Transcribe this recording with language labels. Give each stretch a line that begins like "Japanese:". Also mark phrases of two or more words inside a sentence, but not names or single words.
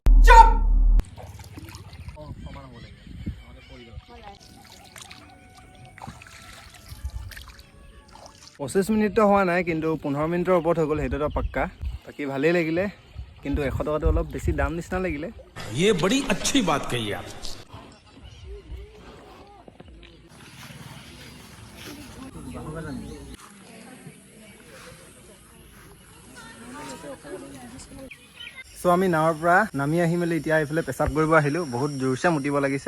Assamese: 25 মিনিটটো হোৱা নাই, কিন্তু 15 মিনিটৰ ওপৰত হৈ গ'ল, সেইটোতো পাক্কা। বাকী ভালেই লাগিলে, কিন্তু 100 টকাটো অলপ বেছি দাম নিচিনা লাগিলে।
Hindi: ये बड़ी अच्छी बात कही आप।
Assamese: চ' আমি নাৱৰ পৰা নামি আহি মেলি এতিয়া এইফালে পেচাব কৰিব আহিলোঁ। বহুত জোৰছে মুতিব লাগিছে।